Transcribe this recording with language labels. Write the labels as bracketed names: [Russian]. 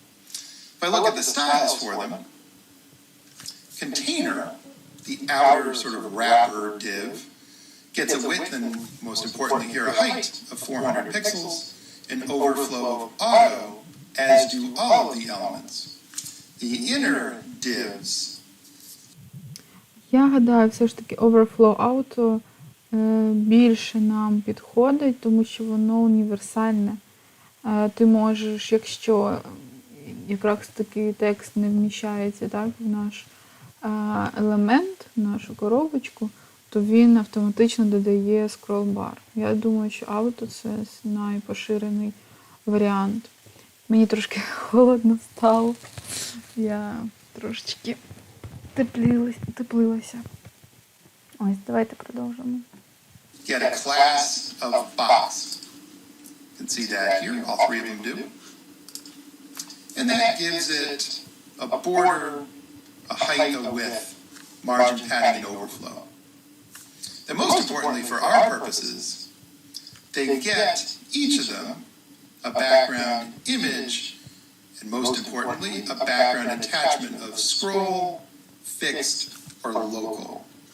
[English] If I look at the styles for them, container, the outer sort of wrapper div, gets a width and, most importantly here, a height of 400 pixels, an overflow of auto, as do all of the elements. The inner divs. [Ukrainian] Я гадаю, все ж таки Overflow Auto більше нам підходить, тому що воно універсальне. Ти можеш, якщо якраз такий текст не вміщається, так, в наш елемент, в нашу коробочку, то він автоматично додає скролл-бар. Я думаю, що Auto – це найпоширений варіант. Мені трошки холодно стало. Я трошечки теплилася. Ось, давайте продовжимо. [English] Get a class of box. You can see that here, all 3 of them do. And that gives it a border, a height, a width, margin, padding, and overflow. And most importantly for our purposes, they get each of them a background image, and most importantly, a background attachment of scroll, fixed, or local.